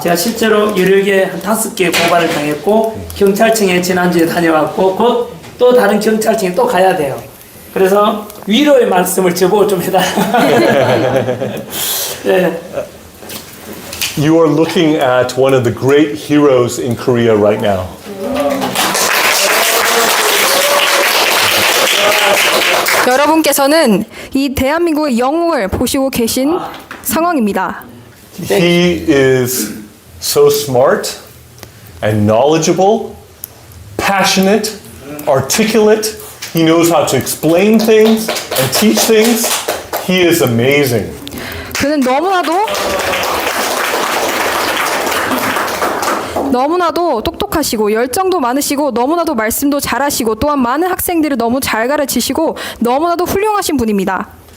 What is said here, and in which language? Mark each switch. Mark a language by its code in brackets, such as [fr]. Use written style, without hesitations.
[ko] 제가 실제로 여러 개 한 5개 고발을 당했고 경찰청에 지난주에 다녀왔고 곧 또 다른 경찰청에 또 가야 돼요. 그래서 위로의 말씀을 저보고 좀 해달라. 네. [en] You are looking at one of the great heroes in Korea right now. [ko] 여러분께서는 이 대한민국의 영웅을 보시고 계신 상황입니다. [en] He is so smart and knowledgeable, passionate, articulate. He knows how to explain things and teach things. He is amazing. [ko] 그는 너무나도 똑똑하시고 열정도 많으시고 너무나도 말씀도 잘하시고 또한 많은 학생들을 너무 잘 가르치시고 너무나도 훌륭하신 분입니다.